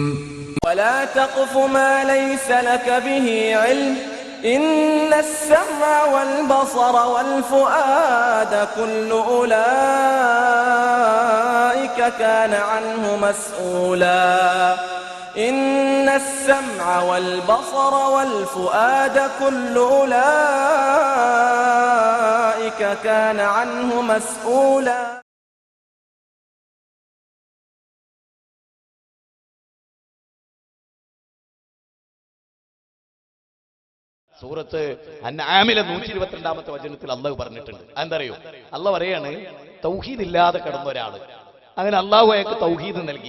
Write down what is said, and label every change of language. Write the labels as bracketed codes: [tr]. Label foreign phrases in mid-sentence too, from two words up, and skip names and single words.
[ar] ولا تقف ما ليس لك به علم إن السمع والبصر والفؤاد كل أولئك كان عنه مسؤولا إن السمع والبصر والفؤاد كل أولئك كان عنه مسؤولا. [ml] സൂറത്ത് അൻആമിലെ 122-ാമത്തെ വചനത്തിൽ അള്ളാഹു പറഞ്ഞിട്ടുണ്ട്. എന്തറിയോ? അള്ളാഹു പറയാണ്, തൗഹീദ് ഇല്ലാതെ കിടന്ന ഒരാള്, അങ്ങനെ അള്ളാഹു അയാൾക്ക് തൗഹീദ് നൽകി.